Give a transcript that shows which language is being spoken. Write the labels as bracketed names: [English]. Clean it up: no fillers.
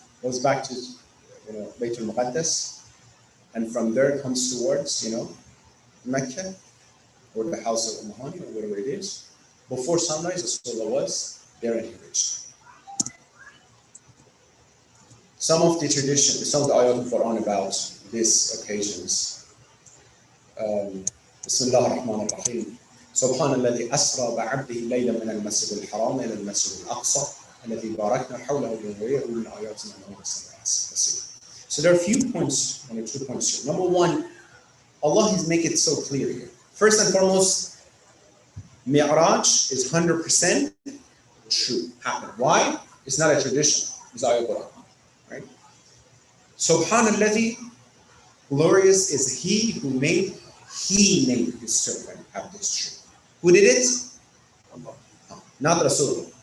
[English] Goes back to Baytul Maqdis, and from there comes towards Mecca, or the house of Mahani, or whatever it is. Before sunrise, Rasulullah was there and he reached. Some of the tradition, some of the ayat of the Quran about these occasions. Bismillah ar-Rahman ar-Rahim. [Arabic] سبحان الذي أسرى بعبده ليلا من المسجد الحرام إلى المسجد الأقصى الذي باركنا حوله لنريه من آياتنا إنه سميع بصير. [English] So there are a few points, only 2 points here. Number one, Allah has made it so clear here. First and foremost, Mi'raj is 100% true, happened. Why? It's not a tradition. It's ayat Quran, right? Subhanallah, glorious is He who made His servant have this tree. Who did it? Allah. No, not Rasulullah.